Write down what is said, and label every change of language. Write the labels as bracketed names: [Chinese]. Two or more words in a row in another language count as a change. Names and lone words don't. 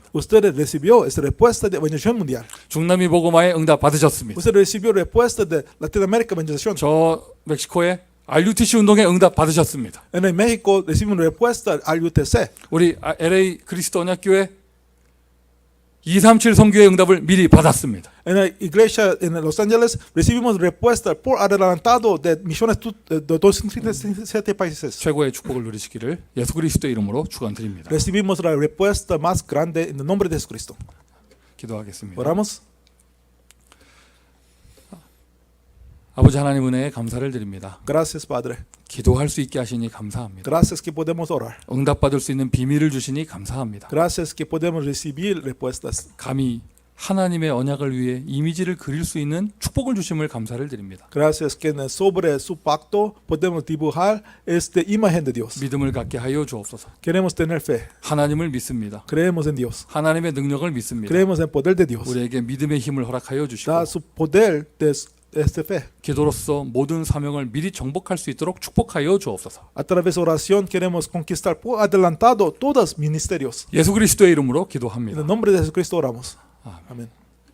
[Spanish] Usted recibió esta respuesta de evangelización mundial. [Korean] 중남미 복음화의 응답 받으셨습니다. [Spanish] Usted recibió respuesta de Latinoamérica evangelización. [Korean] 저 멕시코의 RUTC 운동의 응답 받으셨습니다. [Spanish] En el México recibimos respuesta al UTC. [Korean] 우리 LA 그리스도 언약교회 237 선교의 응답을 미리 받았습니다. [Spanish] En la iglesia en Los Ángeles recibimos respuesta por adelantado de misiones de 237 países. [Korean] 최고의 축복을 누리시기를 예수 그리스도의 이름으로 축원드립니다. [Spanish] Recibimos la respuesta más grande en el nombre de Jesucristo. [Korean] 기도하겠습니다. [Spanish] Oramos. [Korean] 아버지 하나님 은혜에 감사를 드립니다. [Spanish] Gracias, Padre. [Korean] 기도할 수 있게 하시니 감사합니다. [Spanish] Gracias que podemos orar. [Korean] 응답받을 수 있는 비밀을 주시니 감사합니다. [Spanish] Gracias que podemos recibir respuestas. [Korean] 감히 하나님의 언약을 위해 이미지를 그릴 수 있는 축복을 주심을 감사를 드립니다. [Spanish] Gracias que sobre su pacto podemos dibujar esta imagen de Dios. [Korean] 믿음을 갖게 하여 주옵소서. [Spanish] Queremos tener fe. [Korean] 하나님을 믿습니다. [Spanish] Creemos en Dios. [Korean] 하나님의 능력을 믿습니다. [Spanish] Creemos en el poder de Dios. [Korean] 우리에게 믿음의 힘을 허락하여 주시고 [Spanish] Da su poder de esta fe. [Korean] 기도로서 모든 사명을 미리 정복할 수 있도록 축복하여 주옵소서. [Spanish] A través de oración queremos conquistar por adelantado todos los ministerios. [Korean] 예수 그리스도의 이름으로 [Spanish] En [Korean] 기도합니다. [Spanish] el nombre de Jesucristo oramos. Amén.